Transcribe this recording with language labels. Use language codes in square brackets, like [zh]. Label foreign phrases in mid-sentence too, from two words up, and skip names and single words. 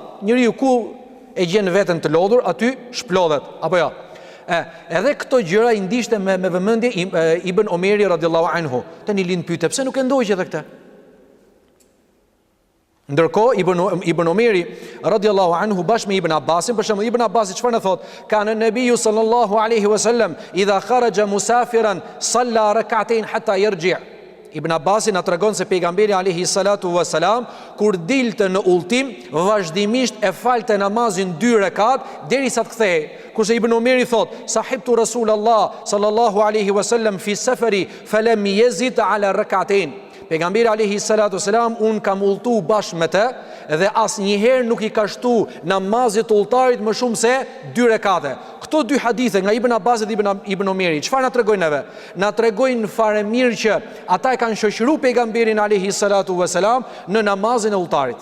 [sq] Njeriu ku e gjen veten të lodhur, aty shplodhet, apo jo? Edhe këto gjëra i ndiqte me vëmendje Ibn Omeri [ar] رضي الله عنه. [sq] Tani lind pyete, pse nuk e ndoqi edhe këtë? Ndërkohë Ibn Omeri [ar] رضي الله عنه [sq] bashkë me Ibn Abbasin, për shembull Ibn Abbasi çfarë na thot? [ar] كان النبي صلى الله عليه وسلم إذا خرج مسافرا صلى ركعتين حتى يرجع'. [sq] Ibn Abbasi na tregon se pejgamberi [ar] عليه الصلاة والسلام [sq] kur dilte në udhtim vazhdimisht e falte namazin 2 rekat derisa të kthehej. Kurse Ibn Omeri thot: [ar] "صحبت رسول الله صلى الله عليه وسلم في سفر فلم يزد على ركعتين." [sq] Pejgamberi [ar] عليه الصلاة والسلام [sq] un kam udhëtu bashkë me të dhe asnjëherë nuk i ka shtu namazit të udhëtarit më shumë se 2 rekate. Këto 2 hadithe nga Ibn Abbas dhe Ibn Omeri, çfarë na tregojnë neve? Na tregojnë fare mirë që ata e kanë shoqëruar pejgamberin [ar] عليه الصلاة والسلام [sq] në namazin e udhëtarit.